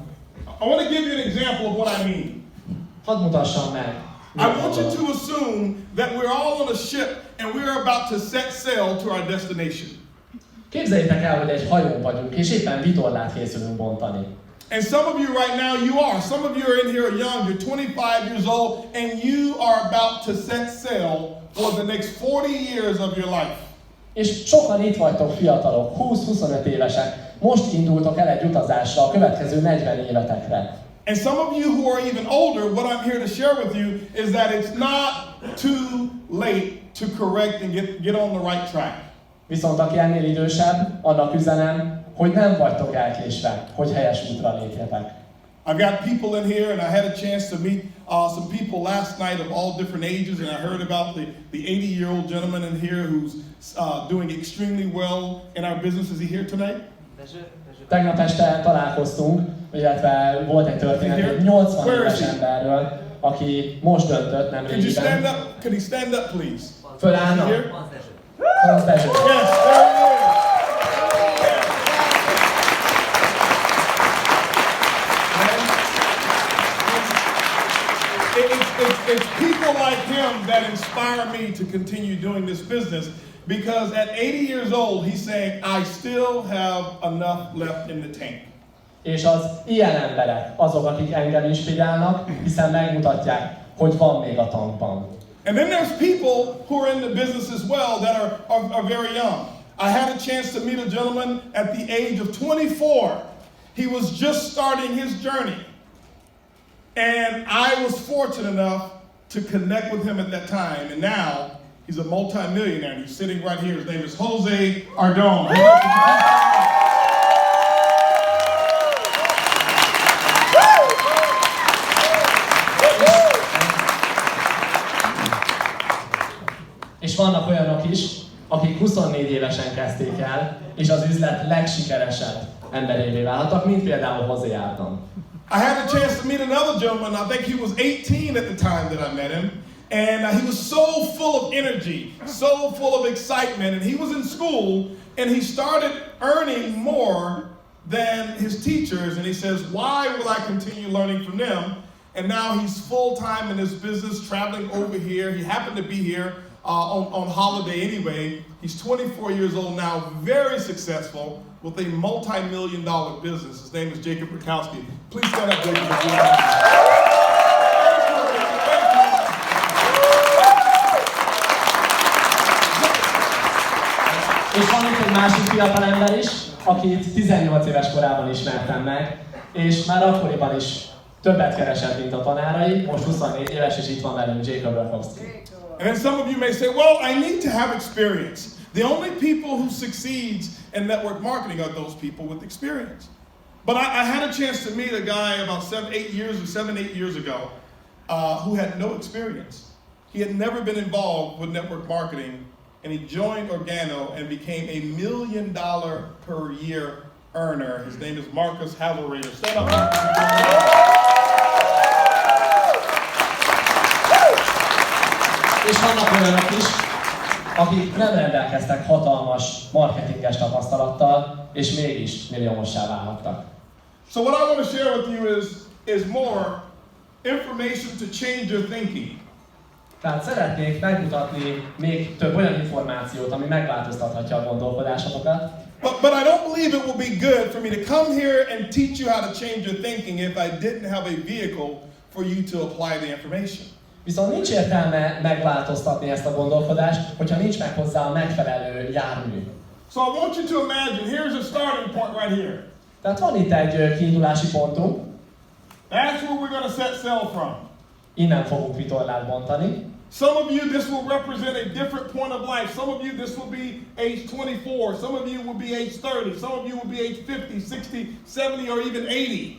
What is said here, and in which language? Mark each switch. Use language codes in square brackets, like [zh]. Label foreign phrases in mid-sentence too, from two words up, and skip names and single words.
[en] I want to give you an example of what I mean. [hu] Hadd mutassam meg. [en] I want you to assume that we're all on a ship and we're about to set sail to our destination. [hu] Képzeljétek el, hogy egy hajón vagyunk, és éppen vitorlát készülünk bontani. [en] And some of you right now, you are. Some of you are in here young, you're 25 years old, and you are about to set sail for the next 40 years of your life. [hu] És sokan itt vagytok fiatalok, 20-25 évesek. Most indultok el egy utazásra a következő 40 évetekre. [en] And some of you who are even older, what I'm here to share with you is that it's not too late to correct and get on the right track. [hu] Viszont aki ennél idősebb, annak üzenem, hogy nem vagytok elkésve, hogy helyes útra lépjetek. [en] I've got people in here, and I had a chance to meet some people last night of all different ages, and I heard about the 80-year-old gentleman in here who's doing extremely well in our business. Is he here tonight? [hu] Tegnap este találkoztunk, illetve volt egy történet egy 80 éves emberről, aki most döntött, nem [en] Could you stand [hu] régiben. [en] up? Could he stand up, please? [hu] Fölállna? [en] Here? Franz Dezső. Yes, there he is. It's people like him that inspire me to continue doing this business, because at 80 years old, he's saying, I still have enough left in the tank. [hu] És az ilyen emberek azok, akik engem inspirálnak, hiszen megmutatják, hogy van még a tankban. [en] And then there's people who are in the business as well that are very young. I had a chance to meet a gentleman at the age of 24. He was just starting his journey. And I was fortunate enough to connect with him at that time. And now he's a multi-millionaire. And he's sitting right here. His name is Jose Ardon. [hu] És vannak olyanok is, akik 24 évesen kezdték el, és az üzlet legsikeresebb emberévé váltak, mint például Jose Ardon. [en] I had a chance to meet another gentleman. I think he was 18 at the time that I met him. And he was so full of energy, so full of excitement. And he was in school, and he started earning more than his teachers. And he says, why will I continue learning from them? And now he's full-time in his business, traveling over here. He happened to be here on holiday anyway. He's 24 years old now, very successful with a multi-million-dollar business. His name is Jacob Rakowski. Please stand up, Jacob. [hu] És van itt egy másik fiatal ember is, akit 18 éves korában ismertem meg, és már akkoriban is többet keresett, mint a tanárai, most 24 éves, és itt van velünk Jacob Rakowski. [en] And then some of you may say, well, I need to have experience. The only people who succeeds in network marketing are those people with experience. But I had a chance to meet a guy about 7, 8 years ago who had no experience. He had never been involved with network marketing, and he joined Organo and became $1 million per year earner. His name is Marcus Hazelrader. Stand up, Marcus. [hu] És vannak olyanok is, akik nem rendelkeztek hatalmas marketinges tapasztalattal, és mégis milliómossá válhattak. [en] So what I want to share with you is more information to change your thinking. [hu] Tehát szeretnék megmutatni még több olyan információt, ami megváltoztathatja a gondolkodásotokat. [en] But I don't believe it will be good for me to come here and teach you how to change your thinking if I didn't have a vehicle for you to apply the information. [hu] Viszont nincs értelme megváltoztatni ezt a gondolkodást, hogyha nincs meg hozzá a megfelelő jármű. [en] So I want you to imagine, here's a starting point right here. [hu] Tehát van itt egy kiindulási pontunk, [en] That's where we're going to set sail from. [hu] innen fogunk vitorlát bontani. [en] Some of you, this will represent a different point of life. Some of you, this will be age 24. Some of you will be age 30. Some of you will be age 50, 60, 70, or even 80.